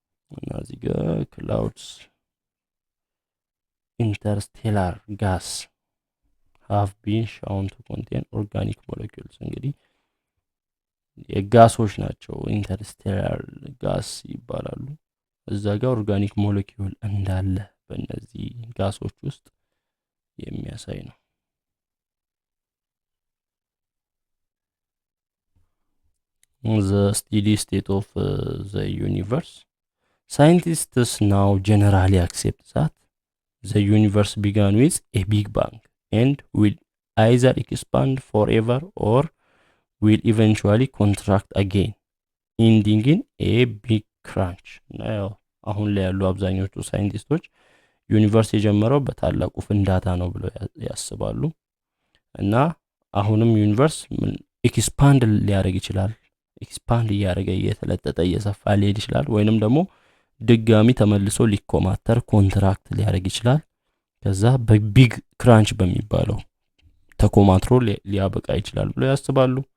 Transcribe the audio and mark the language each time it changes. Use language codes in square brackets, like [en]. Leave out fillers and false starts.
[am] እና እዚህ ጋር ክላውድስ ኢንተርስቴላር ጋስ [en] have been shown to contain organic molecules [am] እንግዲህ የጋሶች ናቸው ኢንተርስቴላር ጋስ ይባላሉ። እዛ ጋር ኦርጋኒክ ሞለኪውል እንዳለ በእነዚህ ጋሶች ውስጥ የሚያሳይ ነው። [en] The steady state of the universe. Scientists now generally accept that the universe began with a big bang and will either expand forever or will eventually contract again, ending in a big crunch. [am] now አሁን ላይ ያሉ አብዛኞቹ ሳይንቲስቶች ዩኒቨርስ የጀመረው በታላቁ ፍንዳታ ነው ብለው ያስባሉ። እና አሁንም ዩኒቨርስ ኤክስፓንድ ሊያደርግ ይችላል። ኤክስፓንድ እያደረገ እየተለጠጠ እየሰፋ ሊሄድ ይችላል፣ ወይንም ደግሞ ድጋሚ ተመልሶ ሊኮማተር ኮንትራክት ሊያደርግ ይችላል። ከዛ በቢግ ክራንች በሚባለው ተኮማትሮ ሊያበቃ ይችላል ብለው ያስባሉ።